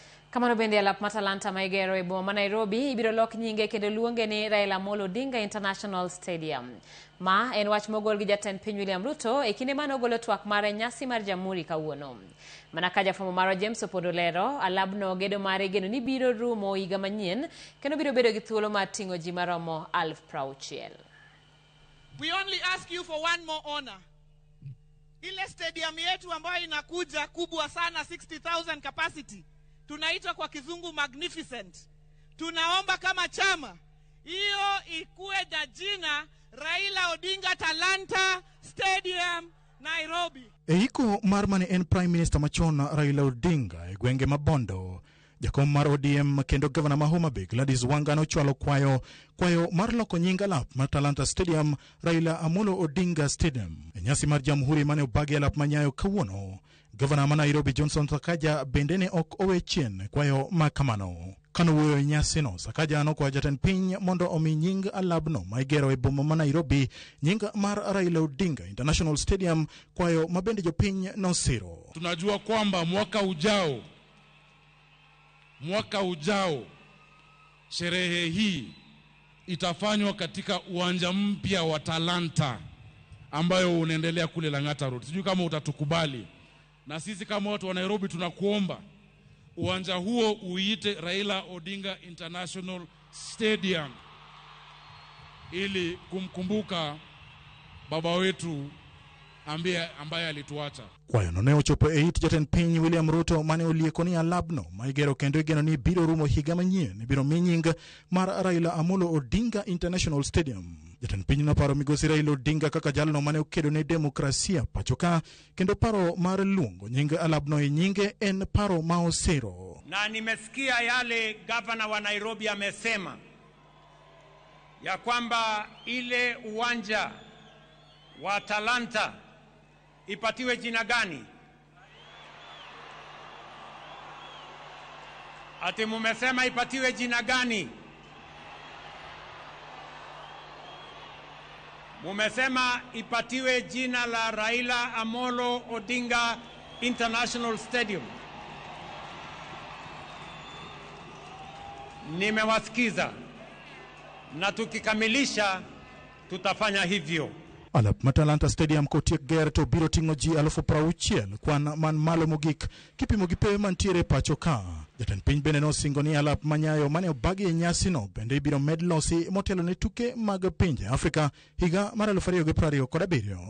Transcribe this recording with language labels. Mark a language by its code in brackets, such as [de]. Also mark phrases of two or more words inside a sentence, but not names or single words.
[luo] Kamano bende alap matalanta maigero e boma Nairobi ibiro lok nyinge kendo luonge ni Raila Amolo Odinga International Stadium. Ma en wach mogol gi jatend piny William Ruto e kinde mane ogolo twak mare nyasi mar Jamhuri kawuono. Mana ka jafwambo marwa James Opondo lero, alabno gedo mare geno ni biro rumo higa manyien kendo biro bedo gi thuolo mar ting'o ji maromo 60,000. [en] We only ask you for one more honor. [sw] Ile stadium yetu ambayo inakuja kubwa sana 60,000 capacity. Tunaitwa kwa kizungu magnificent. Tunaomba kama chama hiyo ikuwe na jina Raila Odinga Talanta Stadium Nairobi. [luo] Eiko marmane en [en] Prime Minister [luo] machon Raila Odinga e gwenge mabondo. Jakom mar ODM kendo Governor ma Homa Bay Gladys Wanga nochwalo kwayo mar loko nying alap mar Talanta Stadium Raila Amolo Odinga Stadium. E nyasi mar Jamhuri mane obagi alap manyayo kawuono. Governor ma Nairobi Johnson Sakaja bende ne ok owe chien kwayo makamano. Kano wuoyo e nyasino, Sakaja nokwayo jatend piny mondo omi nying alabno ma igero e boma ma Nairobi nying mar Raila Odinga International Stadium, kwayo mabende jopiny nosiro. [sw] Tunajua kwamba mwaka ujao sherehe hii itafanywa katika uwanja mpya wa Talanta ambayo unaendelea kule Lang'ata Road. Sijui kama utatukubali. Na sisi kama watu wa Nairobi tunakuomba uwanja huo uite Raila Odinga International Stadium ili kumkumbuka baba wetu ambaye alituacha. [luo] Kwayo no ne ochopo e it jatend piny William Ruto mane olieko ni alabno ma igero kendo igeno ni biro rumo higa manyien biro mi nying mar Raila Amolo Odinga International Stadium. Jatend piny noparo migosi Raila Odinga kaka jalno mane okedo ne demokrasia pachoka kendo paro mar luongo nying alabno e nyinge en paro ma osiro. [sw] Na nimesikia yale gavana wa Nairobi amesema ya kwamba ile uwanja wa Talanta ipatiwe jina gani? Ati mumesema ipatiwe jina gani? Mumesema ipatiwe jina la Raila Amolo Odinga International Stadium. Nimewasikiza na tukikamilisha tutafanya hivyo. [luo] Alap Talanta Stadium kotiek ger to biro ting'o ji 60,000 kwan man malo mogik kipimo gi pe mantiere pacho ka. Jatend piny bende nosingo ni alap manyayo mane obagi e nyasino bende ibiro med losi motelo ne tuke mag pinje Afrika higa mar 2027.